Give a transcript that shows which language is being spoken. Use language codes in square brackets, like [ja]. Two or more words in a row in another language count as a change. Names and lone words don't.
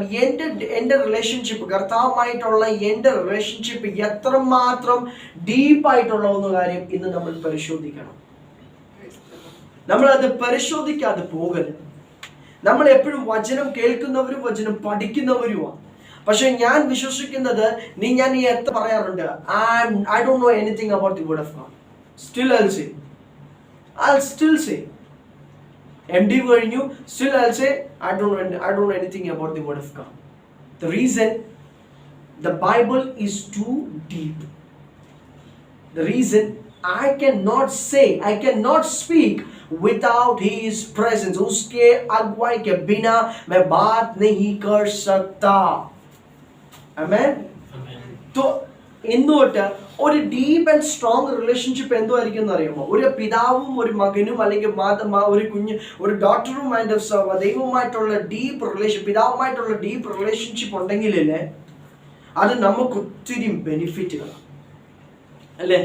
[ml] എൻ്റെ റിലേഷൻഷിപ്പ്, കർത്താവുമായിട്ടുള്ള എൻ്റെ റിലേഷൻഷിപ്പ് എത്രമാത്രം ഡീപ്പായിട്ടുള്ള ഒന്ന് കാര്യം ഇന്ന് നമ്മൾ പരിശോധിക്കണം. നമ്മളത് പരിശോധിക്കാതെ പോകരുത്. നമ്മൾ എപ്പോഴും വചനം കേൾക്കുന്നവരും വചനം പഠിക്കുന്നവരുമാണ്. പക്ഷെ ഞാൻ വിശ്വസിക്കുന്നത് ഞാൻ ഈ എത്ര പറയാറുണ്ട്, [en] I don't know anything about the word of God. Still I'll still say MD കഴിഞ്ഞു, still I'll say I don't know anything about the word of God. The reason, the Bible is too deep. The reason I cannot speak without his presence. [hi] उसके अगुवाई के बिना मैं बात नहीं कर सकता. [en] Amen. [ml] तो എന്തുകൊണ്ട് ഒരു [en] deep and strong relationship [ml] എന്തുമായിരിക്കും എന്ന് അറിയുമോ? ഒരു പിതാവും ഒരു മകനും അല്ലെങ്കിൽ ഒരു കുഞ്ഞ്, ഒരു ഡോക്ടറുമായിട്ട് ദൈവവുമായിട്ടുള്ള [en] deep relation, [ml] പിതാവുമായിട്ടുള്ള [en] deep relationship [ml] ഉണ്ടെങ്കിലല്ലേ അത് നമുക്ക് ഒത്തിരി ബെനിഫിറ്റുകളാണ്, അല്ലേ?